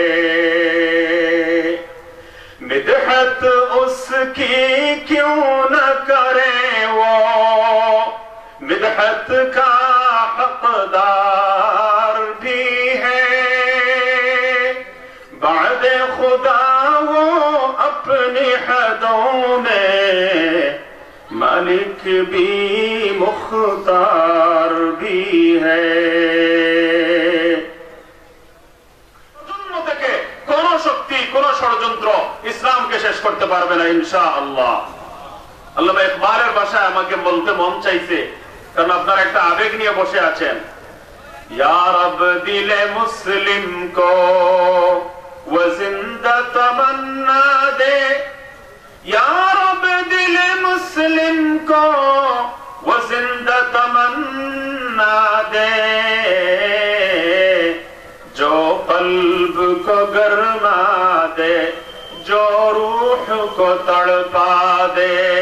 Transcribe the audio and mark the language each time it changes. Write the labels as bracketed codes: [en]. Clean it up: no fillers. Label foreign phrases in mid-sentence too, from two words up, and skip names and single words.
[ur] مدحت اس کی کیوں نہ کریں وہ، مدحت کا حقدار بھی ہے۔ بعد خدا وہ اپنی حدوں میں، مالک بھی مختار بھی ہے۔ [bn] জন্ম থেকে কোন শক্তি, কোন ষড়যন্ত্র ইসলামকে শেষ করতে পারবে না ইনশাআল্লাহ। আল্লামা ইকবালের ভাষায় আমাকে বলতে মন চাইছে, কারণ আপনারা একটা আবেগ নিয়ে বসে আছেন। [ur] یا رب دلِ مسلم کو وہ زندہ تمنا دے، یا رب دل مسلم کو وہ زندہ تمنا دے. جو قلب کو گرما دے، جو روح کو تڑپا دے.